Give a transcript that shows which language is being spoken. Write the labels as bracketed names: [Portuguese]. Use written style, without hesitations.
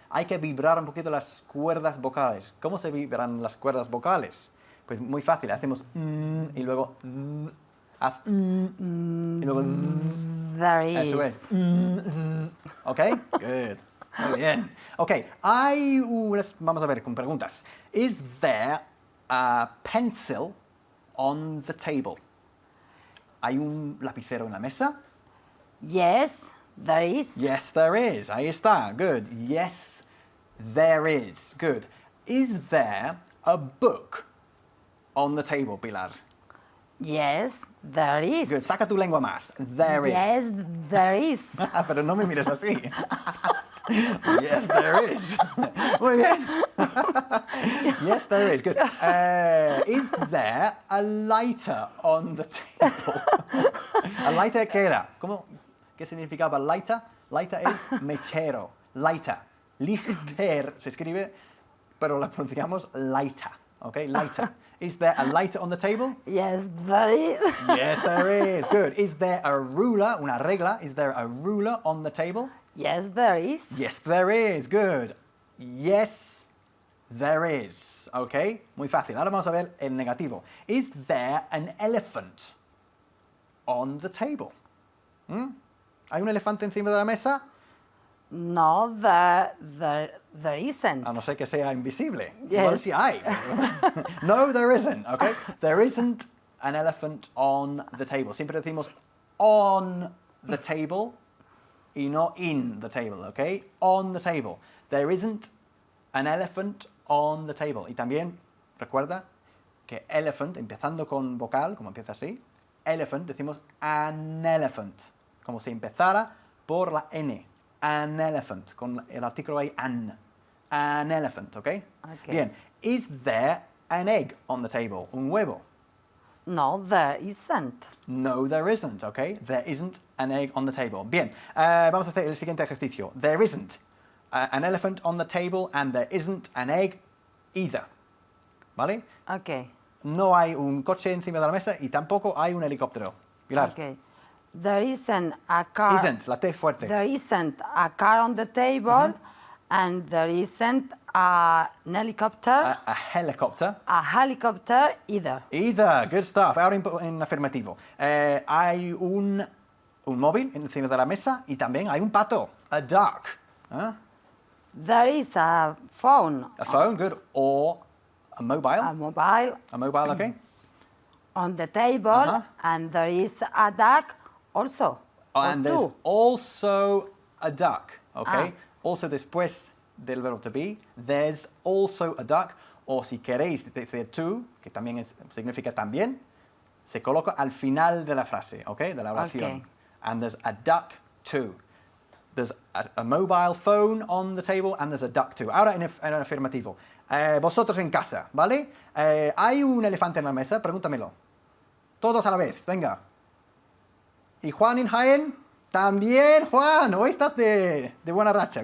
[Spanish] Hay que vibrar un poquito las cuerdas vocales. ¿Cómo se vibran las cuerdas vocales? Pues muy fácil, hacemos y luego haz y luego [English] There is. [Spanish] eso es. ¿Ok? Good. Muy bien. Ok, vamos a ver con preguntas. [English] Is there a pencil on the table? [Spanish] ¿Hay un lapicero en la mesa? [English] Yes, there is. Yes, there is. [Spanish] Ahí está. [English] Good. Yes, there is. Good. Is there a book on the table, Pilar? Yes, there is. [Spanish] Good. Saca tu lengua más. [English] There is. Yes, there is. [Spanish] Pero no me mires así. [English] Yes, there is. [Spanish] Muy bien. Yes, there is. Good. [English] Is there a lighter on the table? [Spanish] ¿A lighter qué era? ¿Qué significaba lighter? Lighter es mechero. Lighter. Lichter se escribe pero la pronunciamos lighter, ¿ok? [English] Lighter. Is there a lighter on the table? Yes, there is. Yes, there is. Good. Is there a ruler, [Spanish] una regla? [English] Is there a ruler on the table? Yes, there is. Yes, there is. Good. Yes, there is. ¿Ok? [Spanish] Muy fácil. Ahora vamos a ver el negativo. [English] Is there an elephant on the table? [Spanish] ¿Hay un elefante encima de la mesa? [English] No, there isn't. [Spanish] A no ser que sea invisible. [English] Yes. [Spanish] Igual sí hay. [English] No, there isn't. [Spanish] ¿Ok? [English] There isn't an elephant on the table. [Spanish] Siempre decimos [English] on the table [Spanish] y no [English] in the table. ¿Ok? On the table. There isn't an elephant on the table. [Spanish] Y también recuerda que elephant, empezando con vocal, como empieza así, elephant, decimos an elephant, como si empezara por la N. [English] An elephant, [Spanish] con el artículo ahí, an. [English] An elephant, ¿ok? Okay. [Spanish] Bien. [English] Is there an egg on the table? [Spanish] Un huevo. [English] No, there isn't. No, there isn't, ¿ok? There isn't an egg on the table. [Spanish] Bien, vamos a hacer el siguiente ejercicio. [English] There isn't an elephant on the table and there isn't an egg either. [Spanish] ¿Vale? [English] Okay. [Spanish] No hay un coche encima de la mesa y tampoco hay un helicóptero. Pilar. [English] Okay. There isn't a car. [Spanish] Isn't, la T fuerte. [English] There isn't a car on the table, and there isn't an helicopter. A helicopter. A helicopter either. Either, good stuff. [Spanish] Ahora en afirmativo. Hay un móvil encima de la mesa y también hay un pato. [English] A duck. ¿Ah? There is a phone. A phone, good. Or a mobile. A mobile A mobile, okay. on the table, Uh-huh. and there is a duck also. Oh, or and there's two. also a duck, okay? Ah. [Spanish] Also después del verbo to be, [English] there's also a duck. [Spanish] O si queréis decir to, que también significa también, se coloca al final de la frase, okay? De la oración. [English] Okay. And there's a duck too. There's a mobile phone on the table and there's a duck too. [Spanish] Ahora en afirmativo. Vosotros en casa, ¿vale? ¿Hay un elefante en la mesa? Pregúntamelo. Todos a la vez, venga. ¿Y Juan en Jaén? También, Juan. Hoy estás de buena racha.